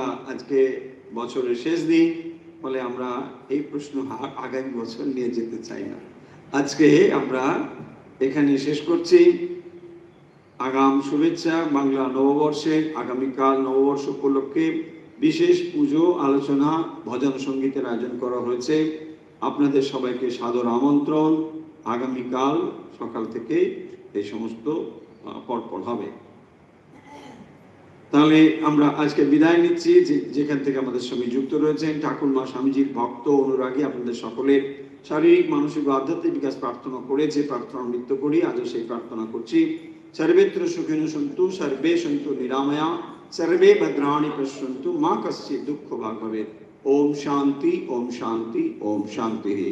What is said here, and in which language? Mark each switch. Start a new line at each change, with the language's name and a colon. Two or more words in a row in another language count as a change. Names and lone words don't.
Bangla: আজকে বছরের শেষ দিন ফলে আমরা এই প্রশ্ন আগামী বছর নিয়ে যেতে চাই না আজকে আমরা এখানে শেষ করছি আগাম শুভেচ্ছা বাংলা নববর্ষের আগামীকাল নববর্ষ উপলক্ষে বিশেষ পুজো আলোচনা ভজন সঙ্গীতের আয়োজন করা হয়েছে আপনাদের সবাইকে সাদর আমন্ত্রণ আগামীকাল সকাল থেকে এই সমস্ত পরপর হবে তাহলে আমরা আজকে বিদায় নিচ্ছি যেখান থেকে আমাদের সঙ্গে যুক্ত রয়েছেন ঠাকুরমা স্বামীজির ভক্ত অনুরাগী আপনাদের সকলের শারীরিক মানসিক ও আধ্যাত্মিক বিকাশ প্রার্থনা করে যে প্রার্থনা নৃত্য করি আজও সেই প্রার্থনা করছি
Sanskrit: সর্বেত্র সুখিনো সন্তু সর্বে সন্তু নিরাময়া सर्वे भद्राणि पश्यन्तु मा कश्चित् दुःख भाग् भवेत् ओम शांति ओम शांति
Bangla: ओम शांति